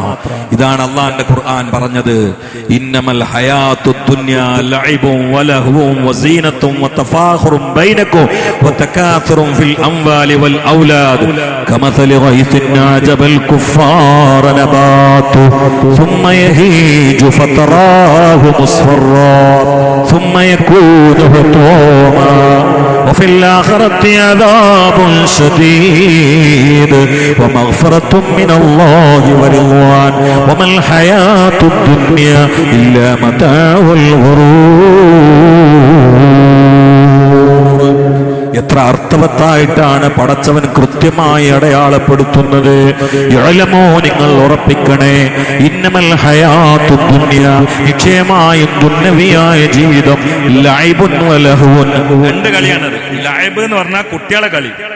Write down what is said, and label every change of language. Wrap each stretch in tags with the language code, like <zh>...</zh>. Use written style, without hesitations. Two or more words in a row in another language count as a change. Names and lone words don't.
<ml>ഇതാണ് അല്ലാഹുവിന്റെ ഖുർആൻ പറഞ്ഞത്,</ml> <ar>إنما الحياة الدنيا لعب ولهو وزينة وتفاخر بينكم وتكاثر في الأموال والأولاد كمثل غيث أعجب الكفار نباته ثم يهيج فتراه مصفرا ثم يكون حطاما وفي الآخرة عذاب شديد ومغفرة من الله ورضوان وما الحياة الدنيا إلا متاع الغرور.</ar> <ml>എത്ര അർത്ഥവത്തായിട്ടാണ് പടച്ചവൻ കൃത്യമായി അടയാളപ്പെടുത്തുന്നത്. യഅലമൂ, നിങ്ങൾ ഉറപ്പിക്കണേ,</ml> <ar>إنما الحياة الدنيا,</ar> <ml>നിശ്ചയമായും ദുന്യവിയായ ജീവിതം</ml> <ar>لعب ولهو.</ar> <ml>രണ്ട് കളിയാണത്. ലഅബ് എന്ന് പറഞ്ഞാൽ കുട്ടികളെ കളി.</ml>